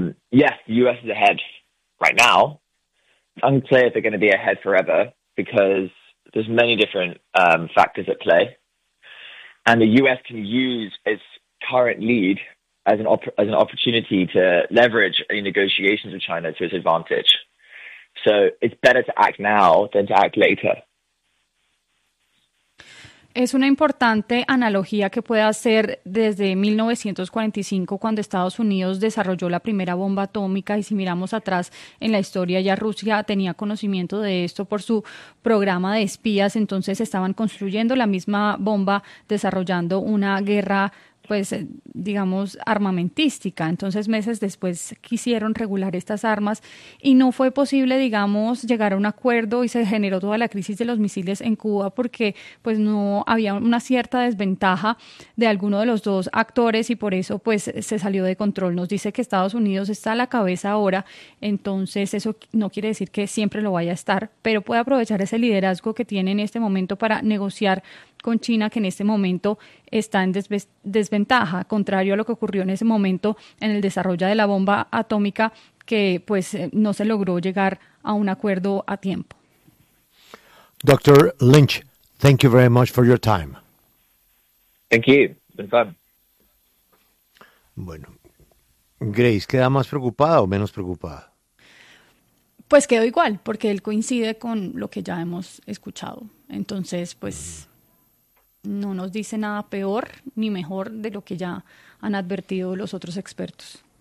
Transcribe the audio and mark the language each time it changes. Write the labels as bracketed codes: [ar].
[en] Yes, the U.S. is ahead right now. It's unclear if they're going to be ahead forever, because there's many different factors at play. And the U.S. can use its current lead as an opportunity to leverage any negotiations with China to its advantage. So it's better to act now than to act later. [es] Es una importante analogía que puede hacer desde 1945, cuando Estados Unidos desarrolló la primera bomba atómica, y si miramos atrás en la historia, ya Rusia tenía conocimiento de esto por su programa de espías. Entonces estaban construyendo la misma bomba, desarrollando una guerra, pues digamos, armamentística. Entonces meses después quisieron regular estas armas y no fue posible, digamos, llegar a un acuerdo, y se generó toda la crisis de los misiles en Cuba, porque pues no había una cierta desventaja de alguno de los dos actores, y por eso pues se salió de control. Nos dice que Estados Unidos está a la cabeza ahora, entonces eso no quiere decir que siempre lo vaya a estar, pero puede aprovechar ese liderazgo que tiene en este momento para negociar con China, que en este momento está en desventaja, contrario a lo que ocurrió en ese momento en el desarrollo de la bomba atómica, que pues no se logró llegar a un acuerdo a tiempo. [en] Dr. Lynch, thank you very much for your time. Thank you. Been fun. [es] Bueno, Grace, ¿queda más preocupada o menos preocupada? Pues quedó igual, porque él coincide con lo que ya hemos escuchado. Entonces, pues no nos dice nada peor ni mejor de lo que ya han advertido los otros expertos.